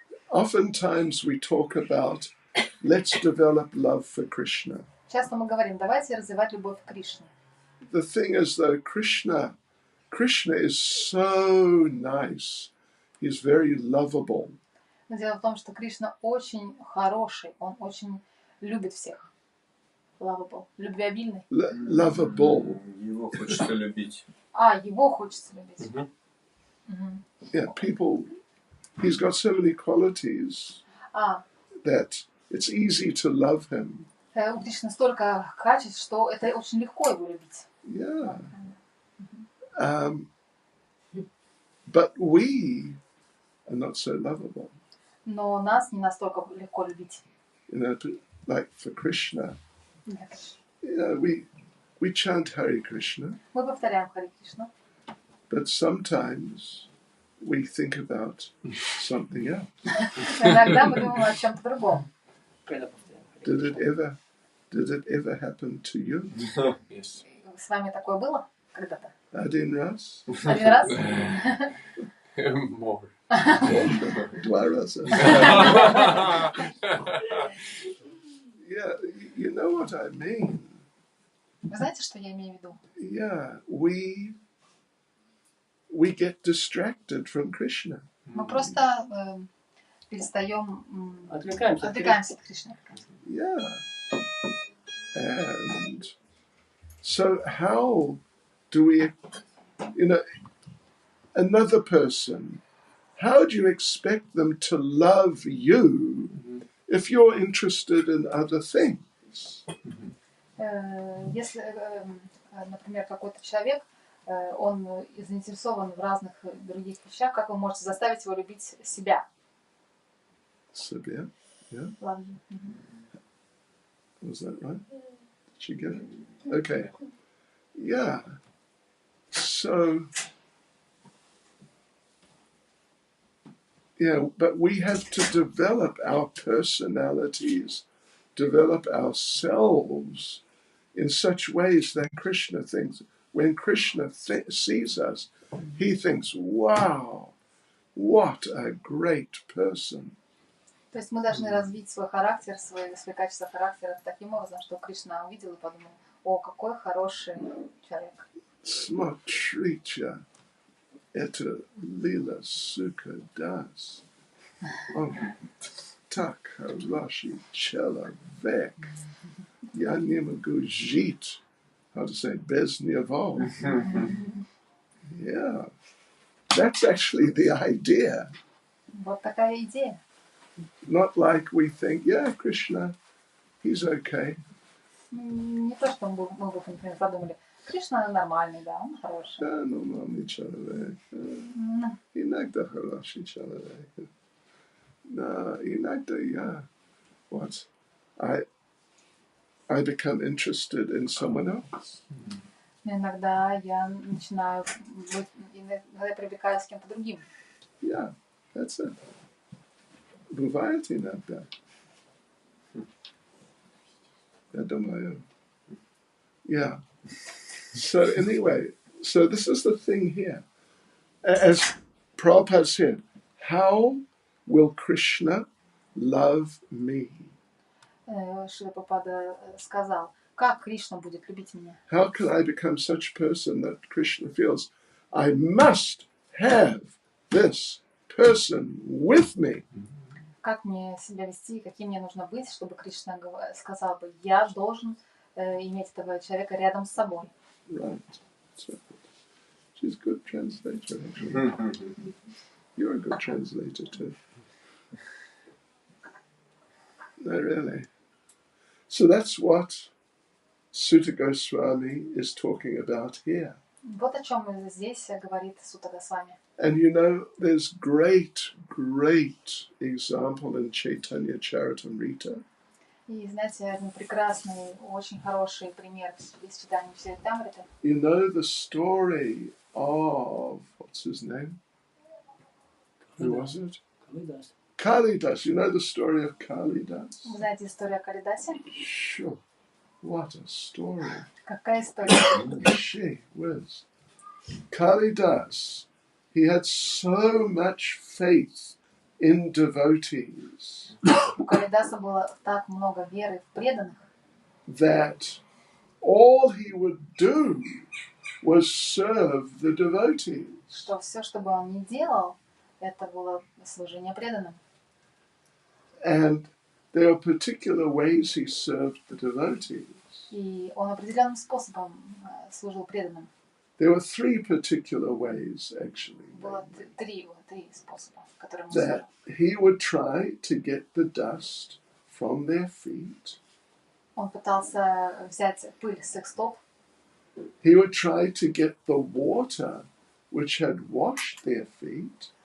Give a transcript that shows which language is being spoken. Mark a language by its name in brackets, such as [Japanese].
[English] Oftentimes we talk about, let's develop love for Krishna. [Russian] Часто мы говорим, давайте развивать любовь к Кришне. [English] The thing is though, Krishna is so nice. He's very lovable. [Russian] Но дело в том, что Кришна очень хороший, он очень любит всех. [English] Lovable, [Russian] любвеобильный. [English] Lovable. [Russian] Его хочется любить. Его хочется любить. [English] Yeah, people, he's got so many qualities that it's easy to love him. [Russian] У Кришны столько качеств, что это очень легко его любить. [English] Yeah. But we are not so lovable. [Russian] Но нас не настолько легко любить. [English] You know, like for Krishna, you know, we chant Hare Krishna, [Russian] Мы повторяем Харе Кришна, [English] but sometimes we think about something else. [Russian] иногда мы думаем о чем-то другом. [English] Did it ever happen to you? Yes. [Russian] С вами такое было когда-то? Один раз? Один раз? [English] More. [Russian] 2 раза. [English] Yeah, you know what I mean. [Russian] Вы знаете, что я имею в виду? [English] Yeah, we get distracted from Krishna. [Russian] Мы просто перестаем, Отвлекаемся отвлекаемся от Кришны. [English] Yeah. And so how do we, you know, another person, how do you expect them to love you if you're interested in other things? [Russian] Если, например, какой-то человек, он заинтересован в разных других вещах, как вы можете заставить его любить себя? Себе, [English] yeah? Love you. Was that right? Did you get it? Okay. Yeah. So, yeah, but we have to develop our personalities, develop ourselves in such ways that Krishna thinks, when Krishna sees us, he thinks, wow, what a great person. [Russian] То есть мы должны развить свой характер, свои качества характера таким образом, что Кришна увидел и подумал, о, какой хороший человек. Смотрите, это лила сука дас. Так хороший человек. Я не могу жить. [English] How to say, [Russian] без него. [English] Yeah. That's actually the idea. [Russian] Вот такая идея. [English] Not like we think, yeah, Krishna, he's okay. [Russian] Не то, что мы бы, например, подумали, Кришна нормальный, да, он хороший. Да, нормальный человек. Иногда хороший человек. [English] No, [Russian] иногда я, [English] what? I become interested in someone else. [Russian] Иногда я начинаю быть, иногда я привлекаюсь с кем-то другим. [English] Yeah, that's it. [Russian] Бывает иногда. Я думаю. [English] Yeah. So anyway, so this is the thing here. As Prabhupada said, how will Krishna love me? [Russian] Шрила Прабхупада сказал, как Кришна будет любить меня? [English] How can I become such a person that Krishna feels, I must have this person with me? [Russian] Как мне себя вести, каким мне нужно быть, чтобы Кришна сказал бы, я должен иметь этого человека рядом с собой. [English] Right. So, she's a good translator, actually. You're a good translator too. No, really. So that's what Sutta Goswami is talking about here. [Russian] Вот о чем здесь говорит Сутта Госвами. [English] And you know, there's great example in Chaitanya Charitamrita. [Russian] И знаете, один прекрасный, очень хороший пример из читания Чаритамриты. [English] You know the story of, what's his name? Who was it? Kalidas. Kalidas. You know the story of Kalidas? [Russian] Вы знаете историю о Калидасе? [English] Sure. What a story. [Russian] Какая история? [English] Gee whiz. Kalidas, he had so much faith in devotees [Russian] У Калидаса было так много веры в преданных, [English] that all he would do was serve the devotees. [Russian] что все, что бы он ни делал, это было служение преданным. [English] And there are particular ways he served the devotees. [Russian] И он определенным способом служил преданным. [English] There were three particular ways, actually. [Russian] Было три способа, которые он служил. [English] That he would try to get the dust from their feet. [Russian] Он пытался взять пыль с их стоп. [English] He would try to get the water which had washed their feet.